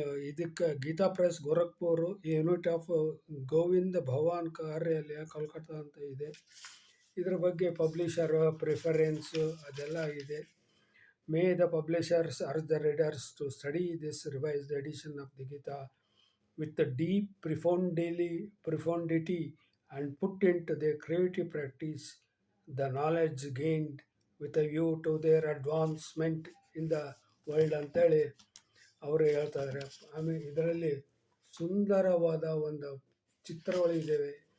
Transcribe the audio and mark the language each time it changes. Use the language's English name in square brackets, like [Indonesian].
[Kannada] ಇದಕ್ಕೆ Geetha press Gorakhpur, unit of Govinda ಭವಾನ್ ಕಾರ್ಯಾಲಯ, ಕೋಲ್ಕತ್ತಾ ಅಂತ ಇದೆ. ಇದರ ಬಗ್ಗೆ ಪಬ್ಲಿಷರ್ ಪ್ರಿಫರೆನ್ಸು ಅದೆಲ್ಲ ಇದೆ. [English] May the publishers urge the readers to study this revised edition of the Gita with the deep profundity and put into their creative practice the knowledge gained with a view to their advancement in the world [Kannada] ಅಂತೇಳಿ ಅವರು ಹೇಳ್ತಾ ಇದ್ದಾರೆ. ಆಮೇಲೆ ಇದರಲ್ಲಿ ಸುಂದರವಾದ ಒಂದು ಚಿತ್ರಗಳಿದ್ದಾವೆ.